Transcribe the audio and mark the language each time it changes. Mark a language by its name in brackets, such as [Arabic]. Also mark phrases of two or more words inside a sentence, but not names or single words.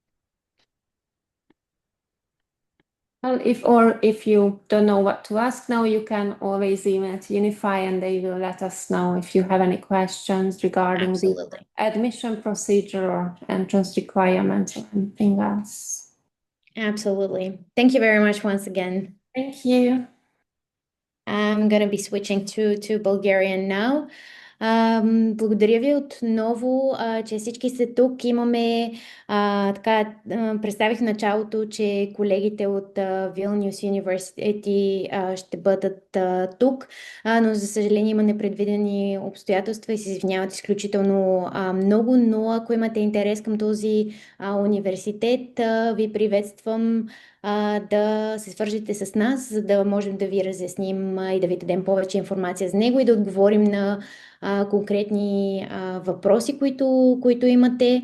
[English] Well, if you don't know what to ask now, you can always email to Unify and they will let us know if you have any questions regarding Absolutely. the admission procedure or entrance requirements or anything else. Absolutely. Thank you very much once again. Thank you. I'm going to be switching to Bulgarian now. [Bulgarian] Благодаря ви отново, че всички сте тук. Имаме, представих в началото, че колегите от Vilnius University ще бъдат тук, но за съжаление има непредвидени обстоятелства и се извиняват изключително много, но ако имате интерес към този университет, ви приветствам да се свържете с нас, за да можем да ви разясним и да ви дадем повече информация за него и да отговорим на конкретни въпроси, които имате.